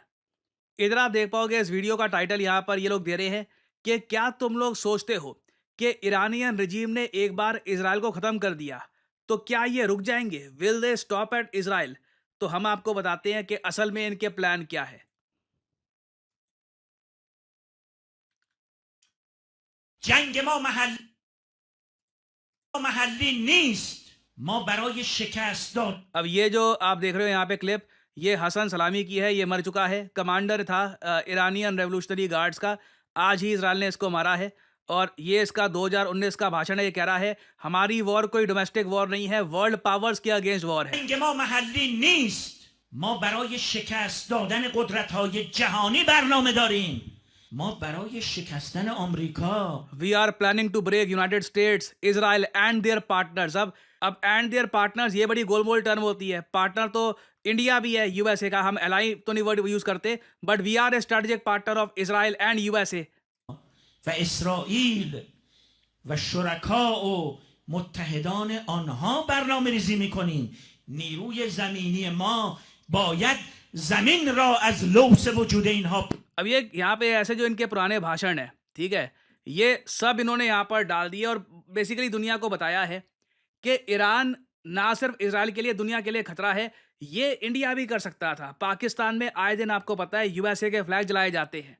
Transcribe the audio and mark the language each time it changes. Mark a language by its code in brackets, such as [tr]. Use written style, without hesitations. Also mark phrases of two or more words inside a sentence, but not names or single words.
[hi] इधर आप देख पाओगे इस वीडियो का टाइटल यहाँ पर ये लोग दे रहे हैं कि क्या तुम लोग सोचते हो कि [en] Iranian regime [hi] ने एक बार इसराइल को खत्म कर दिया तो क्या ये रुक जाएंगे? [en] Will they stop at Israel? [hi] तो हम आपको बताते हैं कि असल में इनके प्लान क्या है। [fa] جنگ ما محلی نیست. ما برای شکست داد. [hi] अब ये जो आप देख रहे हो यहाँ पे क्लिप, ये हसन सलामी की है। ये मर चुका है, कमांडर था ईरानियन रेवोल्यूशनरी गार्ड्स का। आज ही इसराइल ने इसको मारा है, और ये इसका 2019 का भाषण है। ये कह रहा है हमारी वॉर कोई [en] domestic war [hi] नहीं है, [en] world powers [hi] के [en] against war [hi] है। [fa] جنگ ما محلی نیست. ما برای شکست دادن قدرت‌های جهانی برنامه داریم. ما برای شکستن آمریکا. [en] We are planning to break United States, Israel and their partners. [hi] अब [en] and their partners [hi] ये बड़ी गोलमोल टर्म होती है। पार्टनर तो इंडिया भी है यूएसए का, हम एलाई तो नहीं [en] word use [hi] करते, [en] But we are a strategic partner of Israel and USA. [fa] و اسرائیل و شرکا و متحدان آنها برنامه ریزی میکنیم. نیروی زمینی ما باید زمین را از لوث وجود اینها. [hi] अब ये यहाँ पे ऐसे जो इनके पुराने भाषण है, ठीक है, ये सब इन्होंने यहाँ पर डाल दिए और बेसिकली दुनिया को बताया है कि ईरान ना सिर्फ इसराइल के लिए, दुनिया के लिए खतरा है। ये इंडिया भी कर सकता था। पाकिस्तान में आए दिन आपको पता है यूएसए के फ्लैग जलाए जाते हैं।